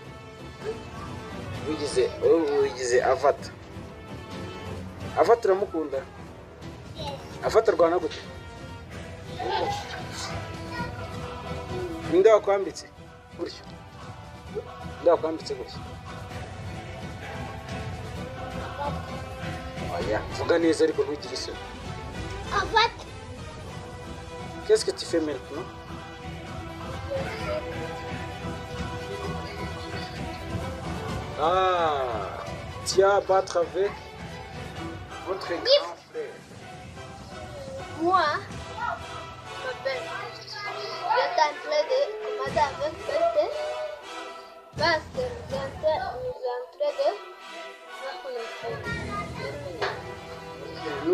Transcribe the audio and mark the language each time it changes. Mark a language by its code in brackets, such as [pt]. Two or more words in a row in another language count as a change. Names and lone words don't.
[rw] wigize Avatar uramukunda Avatar rwana gute ninde wakwambitse gutyo oya vuga neza ariko ntugire isoni Avatar. [fr] Qu'est-ce que tu fais maintenant? Ah, tu vas battre avec votre grand frère. Moi, ma belle, j'étais en train de commander avec Pété parce que nous sommes en train de...